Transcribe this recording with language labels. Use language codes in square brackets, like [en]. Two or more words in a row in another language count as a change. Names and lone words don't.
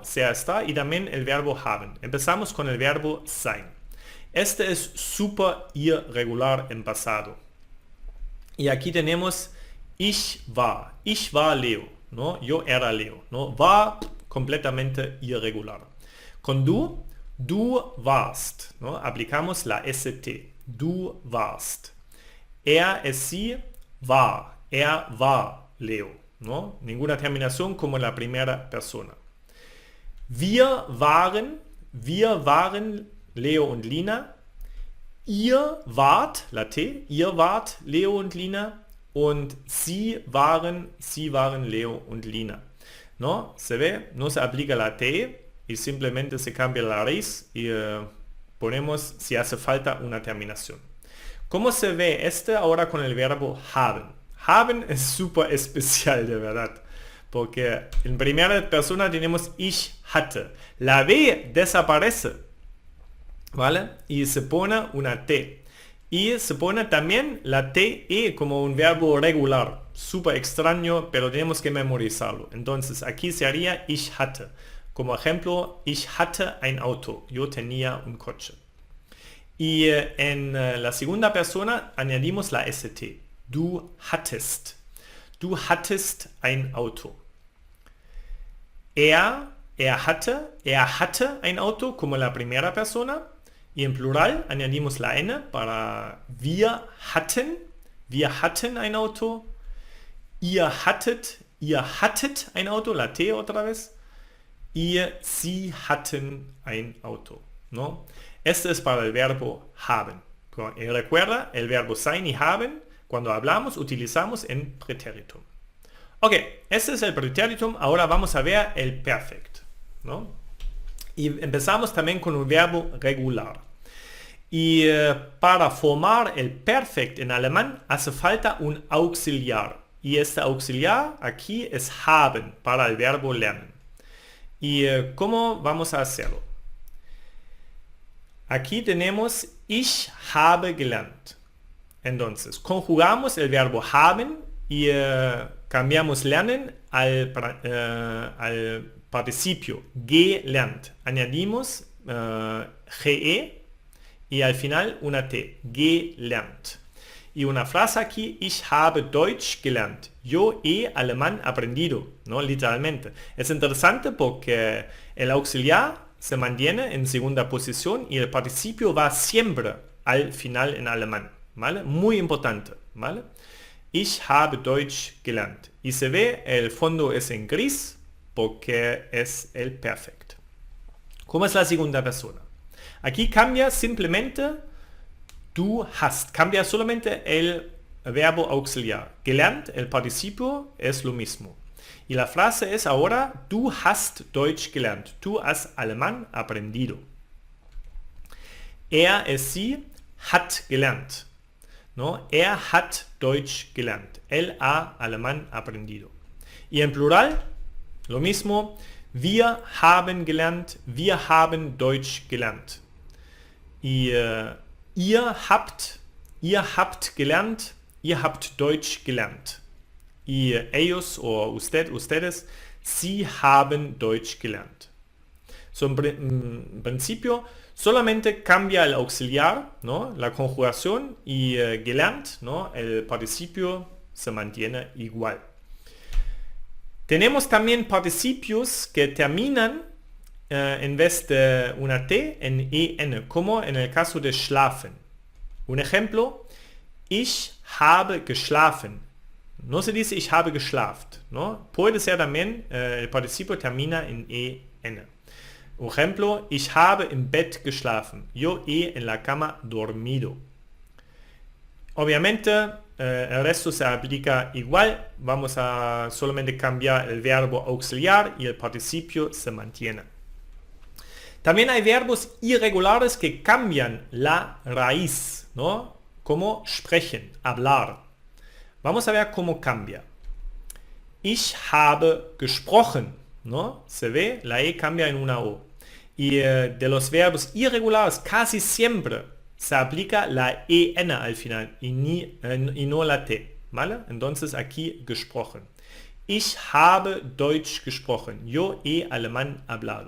[es] Sea, estar, y también el verbo haben. Empezamos con el verbo sein. Este es súper irregular en pasado. Y aquí tenemos [de] ich war Leo, [es] ¿no? Yo era Leo, ¿no? War completamente irregular. [de] Con du warst, [es] ¿no? Aplicamos la ST, [de] du warst. Sie war, war Leo, ¿no? [es] Ninguna terminación como en la primera persona. [de] Wir waren Leo und Lina. Ihr wart, [es] la T, [de] ihr wart Leo und Lina. Und sie waren Leo und Lina. [es] ¿No? Se ve, no se aplica la T y simplemente se cambia la raíz y ponemos si hace falta una terminación. ¿Cómo se ve este ahora con el verbo haben? Haben es súper especial, de verdad. Porque en primera persona tenemos [de] ich hatte. [es] La B desaparece, ¿vale? Y se pone una T. Y se pone también la TE como un verbo regular. Súper extraño, pero tenemos que memorizarlo. Entonces aquí sería [de] ich hatte. [es] Como ejemplo, [de] ich hatte ein Auto. [es] Yo tenía un coche. Y en la segunda persona añadimos la ST. [de] Du hattest. Du hattest ein Auto. Er hatte ein Auto [es] como la primera persona. Y en plural añadimos la N para [de] wir hatten ein Auto. Ihr hattet ein Auto, [es] la T otra vez. [de] Y sie hatten ein Auto, [es] ¿no? Este es para el verbo haben. Y recuerda, el verbo sein y haben, cuando hablamos, utilizamos en pretéritum. Ok, este es el pretéritum. Ahora vamos a ver el perfect, ¿no? Y empezamos también con un verbo regular. Y para formar el perfect en alemán hace falta un auxiliar. Y este auxiliar aquí es haben para el verbo lernen. ¿Y cómo vamos a hacerlo? Aquí tenemos [de] ich habe gelernt. [es] Entonces, conjugamos el verbo haben y cambiamos lernen al participio gelernt. Añadimos ge y al final una T, gelernt. Y una frase aquí, [de] ich habe Deutsch gelernt. [es] Yo he alemán aprendido, ¿no? Literalmente. Es interesante porque el auxiliar se mantiene en segunda posición y el participio va siempre al final en alemán, ¿vale? Muy importante, ¿vale? [de] Ich habe Deutsch gelernt. [es] Y se ve, el fondo es en gris porque es el perfect. ¿Cómo es la segunda persona? Aquí cambia simplemente [de] du hast. [es] Cambia solamente el verbo auxiliar. Gelernt, el participio, es lo mismo. Y la frase es ahora, [de] du hast Deutsch gelernt. [es] Tú has alemán aprendido. [de] Sie hat gelernt. ¿No? Hat Deutsch gelernt. [es] Él ha alemán aprendido. Y en plural, lo mismo. [de] Wir haben gelernt. Wir haben Deutsch gelernt. Y ihr habt gelernt, ihr habt Deutsch gelernt. [es] Y ellos o ustedes, [de] sie haben Deutsch gelernt. [es] So, en principio, solamente cambia el auxiliar, ¿no? La conjugación y gelernt, ¿no? El participio se mantiene igual. Tenemos también participios que terminan en vez de una T en EN, como en el caso de schlafen. Un ejemplo, [de] ich habe geschlafen. [es] No se dice [de] ich habe geschlaft, [es] ¿no? Puede ser también, el participio termina en EN. Un ejemplo, [de] ich habe im Bett geschlafen. [es] Yo he en la cama dormido. Obviamente, el resto se aplica igual. Vamos a solamente cambiar el verbo auxiliar y el participio se mantiene. También hay verbos irregulares que cambian la raíz, ¿no? Como sprechen, hablar. Vamos a ver cómo cambia. [de] Ich habe gesprochen, [es] ¿no? Se ve, la E cambia en una O. Y de los verbos irregulares casi siempre se aplica la EN al final y no la T, ¿vale? Entonces aquí gesprochen. [de] Ich habe Deutsch gesprochen. [es] Yo he alemán hablado.